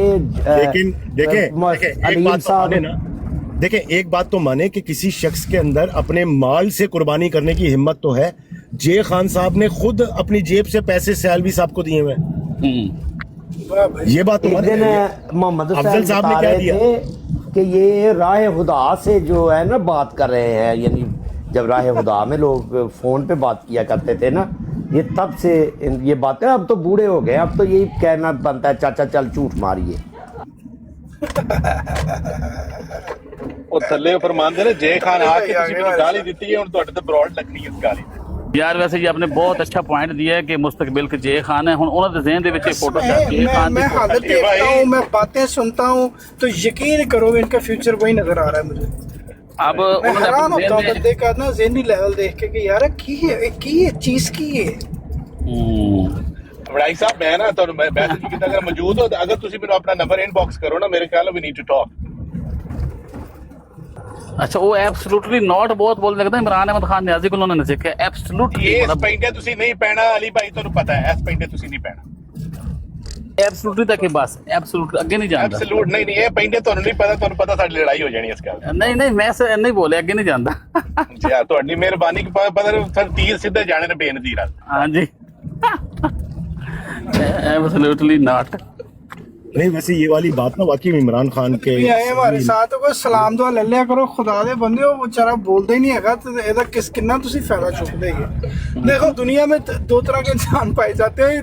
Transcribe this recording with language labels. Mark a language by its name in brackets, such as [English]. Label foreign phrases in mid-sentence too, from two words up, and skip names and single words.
[Urdu] لیکن دیکھیں ایک بات تو مانے نا، دیکھیں ایک بات تو مانے کہ کسی شخص کے اندر اپنے مال سے قربانی کرنے کی ہمت تو ہے. جے خان صاحب نے خود اپنی جیب سے پیسے سیالوی صاحب کو دیے ہوئے ہیں. یہ بات تو एक माने। दिन मोहम्मद افضل صاحب نے बता क्या रहे दिया? थे, کہ یہ راہ خدا سے جو ہے نا بات کر رہے ہیں، یعنی جب راہ خدا میں لوگ فون پہ بات کیا کرتے تھے نا، یہ تب سے یہ باتیں، اب تو بوڑھے ہو گئے، اب تو یہی کہنا بنتا ہے [Punjabi] چاچا چل جھوٹ ماریے. ਉਹ ਥੱਲੇ ਫਰਮਾਉਂਦੇ ਨੇ ਜੇ ਖਾਨ ਆ ਕੇ ਤੁਸੀਂ ਮੈਨੂੰ ਗਾਲੀ ਦਿੱਤੀ ਹੈ ਹੁਣ ਤੁਹਾਡੇ ਤੇ ਬਰੋਡ ਲੱਗਣੀ ਹੈ ਇਸ ਗਾਲੀ ਤੇ. [Urdu] یار ویسے یہ آپ نے بہت اچھا پوائنٹ دیا ہے کہ مستقبل کے جے خان ہے [Punjabi] ہن انہاں دے ذہن دے وچ فوٹو جے خان [Urdu] میں حالت دیکھتا ہوں، میں باتیں سنتا ہوں تو یقین کرو ان کا فیوچر وہی نظر آ رہا ہے مجھے. اب میں انہوں نے حیران اپنے ہوتا ہوں ذہن بندے کا نا ذہنی لیول دیکھ کے [Punjabi] کہ یار کی ہے چیز کی ہے. ਵੜਾਈ ਸਾਹਿਬ ਮੈਂ ਨਾ ਤੁਹਾਨੂੰ ਮੈਸੇਜ ਕੀਤਾ ਅਗਰ ਮੌਜੂਦ ਹੋ ਅਗਰ ਤੁਸੀਂ ਮੈਨੂੰ ਆਪਣਾ ਨੰਬਰ ਇਨਬਾਕਸ ਕਰੋ ਨਾ ਮੇਰੇ ਖਿਆਲ [English] we need to talk. [Urdu] اچھا وہ [English] absolutely not [Urdu] بہت بول لگتا ہے عمران احمد خان نیازی کو انہوں نے سیکھا ایبسلوٹلی [Punjabi] ਇਸ ਪੈਂਡੇ ਤੁਸੀਂ ਨਹੀਂ ਪੈਣਾ ਅਲੀ ਭਾਈ ਤੁਹਾਨੂੰ ਪਤਾ ਹੈ ਇਸ ਪੈਂਡੇ ਤੁਸੀਂ ਨਹੀਂ ਪੈਣਾ. [Urdu] ایبسلوٹلی تک ہی بس ایبسلوٹ اگے نہیں جانتا. [Punjabi] ਐਬਸੋਲੂਟ ਨਹੀਂ ਇਹ ਪੈਂਡੇ ਤੁਹਾਨੂੰ ਨਹੀਂ ਪਤਾ ਤੁਹਾਨੂੰ پتا ਸਾਡੀ لڑائی ਹੋ ਜਾਣੀ ਇਸ ਗੱਲ. [Urdu] نہیں نہیں میں سے نہیں بولے اگے نہیں جانتا. [Punjabi] ਯਾਰ ਤੁਹਾਡੀ ਮਿਹਰਬਾਨੀ ਕਿ ਪਤਾ ਸਰ ਤੀਰ ਸਿੱਧੇ ਜਾਣੇ ਨੇ ਬੇਨਜ਼ੀਰ. [Urdu] ہاں جی [English] absolutely not. [Urdu] نہیں ویسے یہ والی بات نا واقعی عمران خان کے بھی آئے ہمارے ساتھ کوئی سلام دعا لے لیا کرو [Punjabi] خدا دے بندے ہو [Urdu] بیچارہ بولتا ہی نہیں ہے [Punjabi] تو یہ کنا تسی فائدہ چک دے گے. [Urdu] دیکھو دنیا میں دو طرح کے انسان پائے جاتے ہیں.